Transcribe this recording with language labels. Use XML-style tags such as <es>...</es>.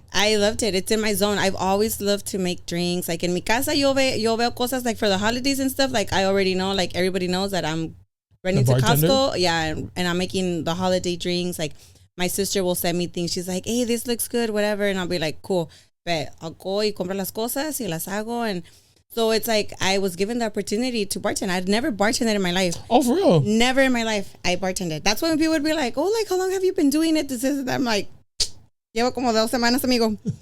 <en>I loved it. It's in my zone. I've always loved to make drinks. In</en> <es>mi casa, yo veo cosas</es> <en>for the holidays and stuff. I already know. Everybody knows that I'm running to Costco. Yeah, and I'm making the holiday drinks. My sister will send me things. She's like, hey, this looks good, whatever. And I'll be like, cool. But I'll go</en> <es>y compro las cosas y las hago.</es> <en>And so it's I was given the opportunity to bartend. I'd never bartended in my life. Oh, for real? Never in my life I bartended. That's when people would be like, oh, how long have you been doing it? This is that. I'm like,</en> <es>llevo como 2 semanas, amigo.</es>